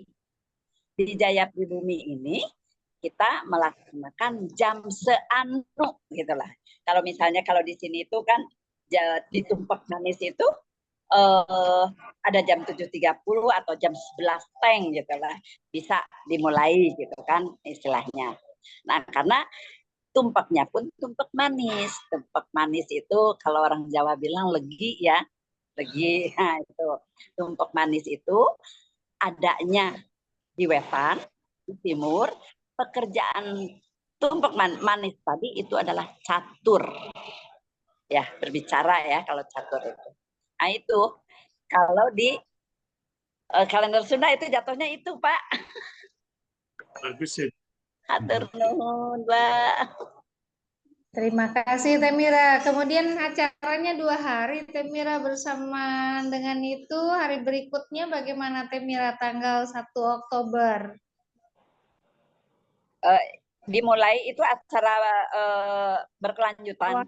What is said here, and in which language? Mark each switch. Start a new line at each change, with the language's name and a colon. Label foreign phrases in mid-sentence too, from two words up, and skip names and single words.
Indonesian: Di Jayapribumi ini kita melaksanakan jam seanu gitulah. Kalau misalnya kalau di sini itu kan di Tumpak Manis itu ada jam 7.30 atau jam 11 teng gitu lah, bisa dimulai gitu kan istilahnya. Nah, karena tumpaknya pun tumpak manis. Tumpak manis itu kalau orang Jawa bilang legi ya, legi. Nah, itu tumpak manis itu adanya di wetan, di timur. Pekerjaan tumpak manis tadi itu adalah catur. Ya, berbicara ya kalau catur itu. Nah, itu kalau di kalender Sunda itu jatuhnya itu, Pak. Bagus ya.
Sundanese: Hatur nuhun, Pak.
Indonesian: Terima kasih Temira. Kemudian acaranya 2 hari Temira, bersama dengan itu hari berikutnya bagaimana Temira tanggal 1 Oktober? Dimulai itu acara berkelanjutan.